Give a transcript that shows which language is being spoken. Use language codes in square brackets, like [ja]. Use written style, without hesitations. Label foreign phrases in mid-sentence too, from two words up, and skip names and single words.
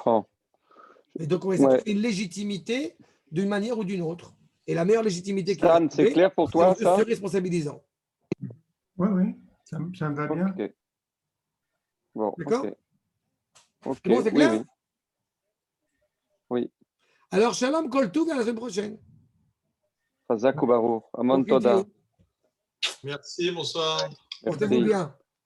[fr] Et donc, on essaie de trouver une légitimité d'une manière ou d'une autre. Et la meilleure légitimité qu'il Stan, c'est clair pour toi, c'est ça? se responsabilisant. Oui, oui, ça me va bien. Ok. Bon, D'accord? ok. C'est bon, c'est Oui, clair? oui. Oui. Alors, [he] שלום, כל טוב, [fr] à la semaine prochaine. [he] חזק וברוך. אמון [fr] Profitez. toda. Merci, bonsoir. Portez-vous Merci. bien.